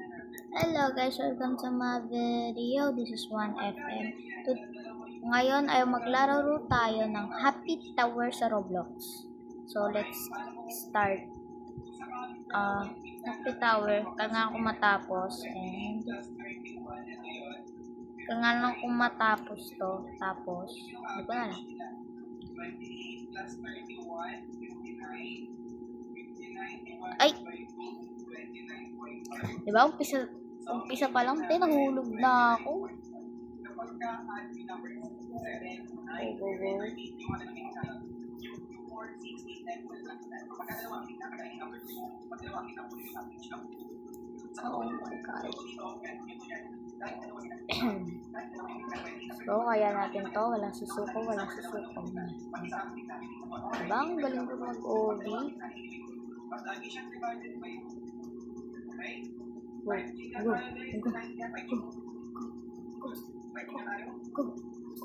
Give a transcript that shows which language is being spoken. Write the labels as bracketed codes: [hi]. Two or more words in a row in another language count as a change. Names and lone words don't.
[en] Hello guys, welcome to my video. This is 1FM. [tl] Ngayon ay maglalaro tayo ng Happy Tower sa Roblox. [en] So let's start. Happy Tower, [tl] kanga ako matapos and kanga lang ako matapos to. Tapos, hindi ko na lang. Ay! Diba, umpisa pa lang, nahulog na ako. [en] Go. Oh my God. So, [tl] kaya natin to. Walang susuko. Diba, ang galing ko mag-OB. [en] Go.